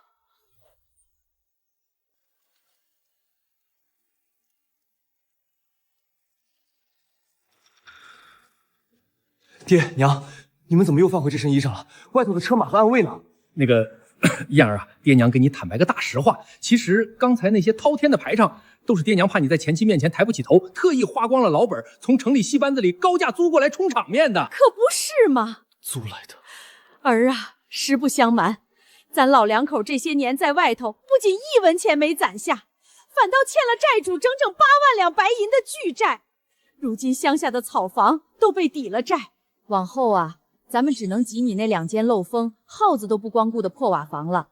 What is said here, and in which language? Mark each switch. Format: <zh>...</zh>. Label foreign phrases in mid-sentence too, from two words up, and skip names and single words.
<zh>爹娘，你们怎么又放回这身衣裳了？外头的车马和暗卫呢？那个燕儿啊，爹娘给你坦白个大實話，其實剛才那些滔天的排場，都是爹娘怕你在前妻面前抬不起頭，特意花光了老本，從城裡戲班子裡高價租過來充場面的。可不是嗎？租來的。兒啊，實不相瞞，咱老兩口這些年在外頭，不僅1文錢沒攢下，反倒欠了債主整整8萬兩白銀的巨債。如今鄉下的草房都被抵了債，往後啊，咱們只能擠你那2間漏風、耗子都不光顧的破瓦房了。</zh>